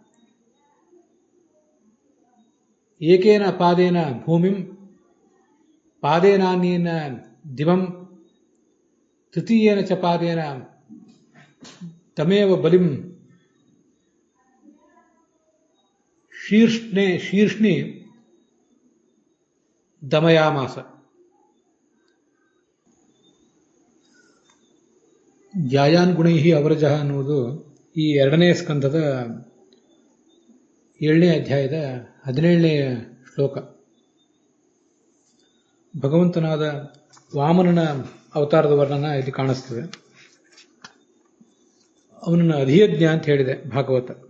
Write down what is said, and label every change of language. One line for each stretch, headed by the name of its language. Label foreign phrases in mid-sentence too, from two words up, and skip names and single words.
Sanskrit: एकेन पादेन भूमिं पादेनान्येन दिवं तृतीयेन च पादेन तमेव बलिं शीर्ष्णि दमयामास। ज्यायान् गुणैः अवरजः
Kannada: ಅನ್ನುವುದು ಈ ಎರಡನೇ ಸ್ಕಂದದ 7ನೇ ಅಧ್ಯಾಯದ 17ನೇ ಶ್ಲೋಕ. ಭಗವಂತನಾದ ವಾಮನನ ಅವತಾರದ ವರ್ಣನ ಇಲ್ಲಿ ಕಾಣಿಸ್ತದೆ. ಅವನನ್ನು ಅಧಿಯಜ್ಞ ಅಂತ ಹೇಳಿದೆ ಭಾಗವತ.